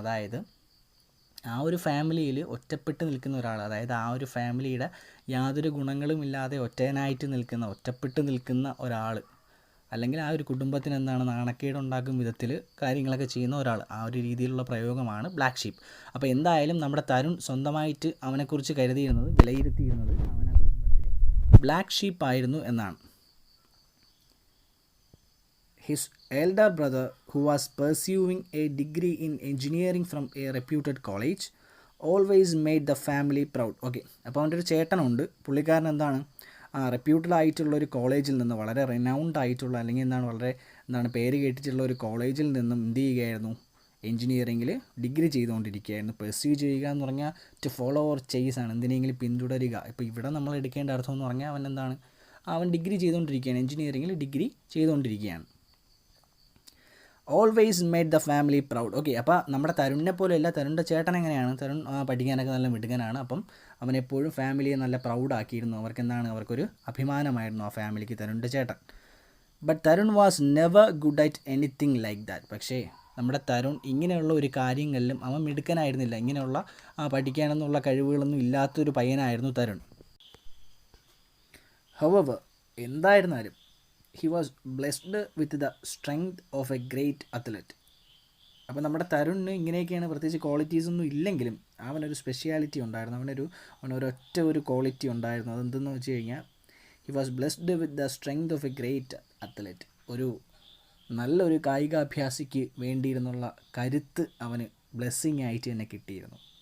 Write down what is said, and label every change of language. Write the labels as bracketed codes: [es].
[ml] അതായത് ആ ഒരു ഫാമിലിയിൽ ഒറ്റപ്പെട്ട് നിൽക്കുന്ന ഒരാൾ, അതായത് ആ ഒരു ഫാമിലിയുടെ യാതൊരു ഗുണങ്ങളും ഇല്ലാതെ ഒറ്റപ്പെട്ട് നിൽക്കുന്ന ഒരാൾ, അല്ലെങ്കിൽ ആ ഒരു കുടുംബത്തിന് എന്താണ് നാണക്കേടുണ്ടാക്കും വിധത്തിൽ കാര്യങ്ങളൊക്കെ ചെയ്യുന്ന ഒരാൾ, ആ ഒരു രീതിയിലുള്ള പ്രയോഗമാണ് ബ്ലാക്ക് ഷീപ്പ്. അപ്പോൾ എന്തായാലും നമ്മുടെ തരുൺ സ്വന്തമായിട്ട് അവനെക്കുറിച്ച് കരുതിയിരുന്നത്, വിലയിരുത്തിയിരുന്നത് അവൻ ആ കുടുംബത്തിലെ ബ്ലാക്ക് ഷീപ്പ് ആയിരുന്നു എന്നാണ്. [en] His elder brother, who was pursuing a degree in engineering from a reputed college, always made the family proud. [ml] Okay, അപ്പോൾ അവൻ്റെ ഒരു ചേട്ടനുണ്ട്, പുള്ളിക്കാരൻ എന്താണ് റെപ്യൂട്ടഡ് ആയിട്ടുള്ള ഒരു കോളേജിൽ നിന്ന്, വളരെ റിനൗണ്ട് ആയിട്ടുള്ള, അല്ലെങ്കിൽ വളരെ പേര് കേട്ടിട്ടുള്ള ഒരു കോളേജിൽ നിന്നും എന്ത് ചെയ്യുകയായിരുന്നു, എഞ്ചിനീയറിങ്ങിൽ ഡിഗ്രി ചെയ്തുകൊണ്ടിരിക്കുകയായിരുന്നു. പെർസ്യൂ ചെയ്യുക എന്ന് പറഞ്ഞാൽ [en] to follow or chase [ml] ആണ്, എന്തിനെങ്കിലും പിന്തുടരുക. ഇപ്പോൾ ഇവിടെ നമ്മൾ എടുക്കേണ്ട അർത്ഥം എന്ന് പറഞ്ഞാൽ അവൻ എന്താണ്, അവൻ ഡിഗ്രി ചെയ്തുകൊണ്ടിരിക്കുകയാണ്, എഞ്ചിനീയറിങ്ങിൽ ഡിഗ്രി ചെയ്തുകൊണ്ടിരിക്കുകയാണ്. [en] Always made the family proud. [ml] Okay, അപ്പോൾ നമ്മുടെ തരുണിനെ പോലെയല്ല, തരുണിൻ്റെ ചേട്ടൻ എങ്ങനെയാണ്, തരുൺ പഠിക്കാനൊക്കെ നല്ല മിടുക്കനാണ്. അപ്പം അവനെപ്പോഴും ഫാമിലിയെ നല്ല പ്രൗഡാക്കിയിരുന്നു, അവർക്കൊരു അഭിമാനമായിരുന്നു ആ ഫാമിലിക്ക് തരുണിൻ്റെ ചേട്ടൻ. [en] But Tarun was never good at anything like that. [ml] പക്ഷേ നമ്മുടെ തരുൺ ഇങ്ങനെയുള്ള ഒരു കാര്യങ്ങളിലും അവൻ മിടുക്കനായിരുന്നില്ല, ഇങ്ങനെയുള്ള പഠിക്കാനെന്നുള്ള കഴിവുകളൊന്നും ഇല്ലാത്തൊരു പയ്യനായിരുന്നു തരുൺ. [en] however, [ml] എന്തായിരുന്നാലും [en] he was blessed with the strength of a great athlete. [ml] അപ്പോൾ നമ്മുടെ തരുണിന് ഇങ്ങനെയൊക്കെയാണ്, പ്രത്യേകിച്ച് ക്വാളിറ്റീസൊന്നും ഇല്ലെങ്കിലും അവനൊരു സ്പെഷ്യാലിറ്റി ഉണ്ടായിരുന്നു, അവനൊരൊറ്റ ഒരു ക്വാളിറ്റി ഉണ്ടായിരുന്നു. അതെന്തെന്ന് വെച്ച് കഴിഞ്ഞാൽ [en] he was blessed with the strength of a great athlete. [ml] ഒരു നല്ലൊരു കായികാഭ്യാസിക്ക് വേണ്ടിയിരുന്നുള്ള കരുത്ത് അവന് ബ്ലെസ്സിങ് ആയിട്ട് തന്നെ കിട്ടിയിരുന്നു.